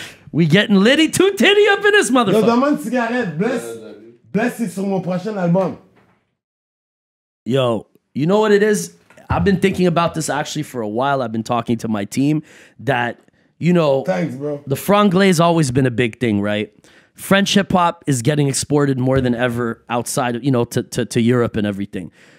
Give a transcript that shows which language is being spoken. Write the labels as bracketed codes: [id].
[en] We getting litty too titty up in this Yo, motherfucker. [fr] donne-moi une cigarette. Bless est sur mon prochain album. [en] Yo, you know what it is? I've been thinking about this actually for a while. I've been talking to my team that, you know, Thanks, bro. the franglais always been a big thing, right? French hip hop is getting exported more than ever outside of, you know, to Europe and everything.